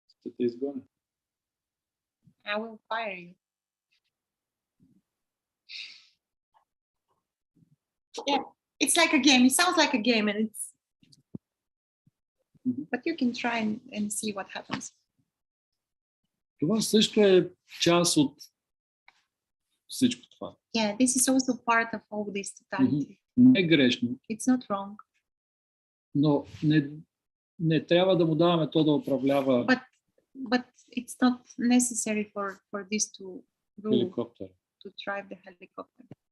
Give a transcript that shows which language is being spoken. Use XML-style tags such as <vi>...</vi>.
<bg>Ще изгоня.</bg> <en>I will fire you. Yeah, it's like a game. It sounds like a game, and it's. But you can try and see what happens.</en> <bg>Това също е част от всичко това.</bg> <en>Yeah, this is also part of all this totality.</en> <bg>Не е грешно.</bg> <en>It's not wrong.</en> <bg>Но не трябва да му даваме то да управлява</bg> <en>But it's not necessary for this to helicopter. To drive the helicopter.</en>